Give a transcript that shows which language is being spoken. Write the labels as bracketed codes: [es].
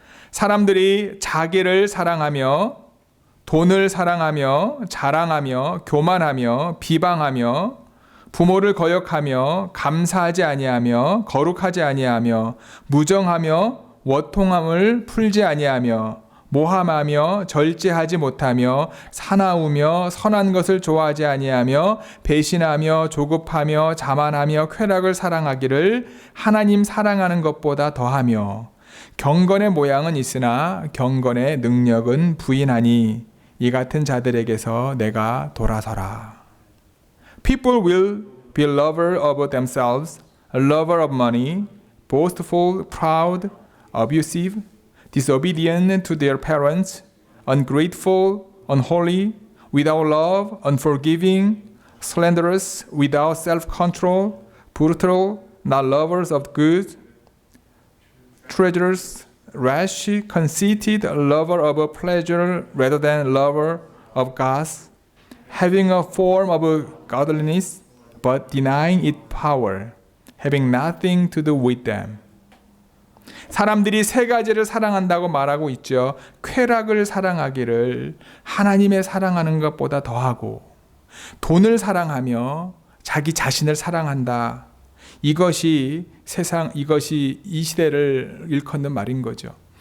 [ko] 사람들이 자기를 사랑하며 돈을 사랑하며 자랑하며 교만하며 비방하며 부모를 거역하며 감사하지 아니하며 거룩하지 아니하며 무정하며 원통함을 풀지 아니하며 모함하며 절제하지 못하며 사나우며 선한 것을 좋아하지 아니하며 배신하며 조급하며 자만하며 쾌락을 사랑하기를 하나님 사랑하는 것보다 더하며 경건의 모양은 있으나 경건의 능력은 부인하니 이 같은 자들에게서 내가 돌아서라. [en] People will be lover of themselves, a lover of money, boastful, proud, abusive, disobedient to their parents, ungrateful, unholy, without love, unforgiving, slanderous, without self-control, brutal, not lovers of good, treacherous, rash, conceited, lover of pleasure rather than lover of God, having a form of godliness, but denying its power, having nothing to do with them. [ko] 사람들이 세 가지를 사랑한다고 말하고 있죠. 쾌락을 사랑하기를 하나님의 사랑하는 것보다 더하고, 돈을 사랑하며 자기 자신을 사랑한다. 이것이 이 시대를 일컫는 말인 거죠.